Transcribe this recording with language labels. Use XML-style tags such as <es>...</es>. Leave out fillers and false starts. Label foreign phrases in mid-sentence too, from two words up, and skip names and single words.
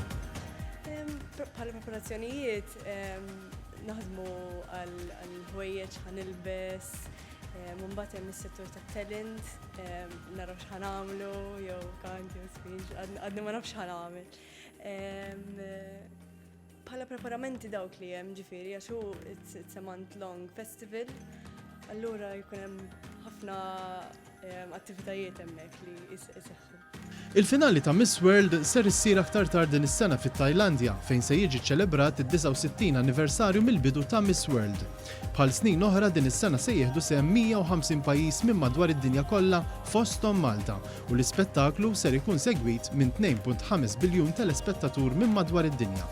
<mt>Bħala preparazzjonijiet naħdmu għal ħwejjeġ ħanilbes, mbagħad hemm is-settur tat-talent, naraw x'ħanagħmlu jew kant jew speech, għadni ma nafx ħanagħmel. Bħala preparamenti dawk li hemm ġifieri għax hu</mt> <en>it's a month-long festival,</en> <mt>allura jkun hemm ħafna attivitajiet hemmhekk li jseħħu. Il-finali ta' Miss World ser issir aktar tard din is-sena fit-Tajlandja fejn se jiġi ċċelebrat id-69 anniversarju mill-bidu ta' Miss World. Bħal snin oħra din is-sena se jieħdu sehem 150 pajjiż minn madwar id-dinja kollha fosthom Malta u l-ispettaklu ser ikun segwit minn 2.5 biljun telespettatur minn madwar id-dinja.</mt>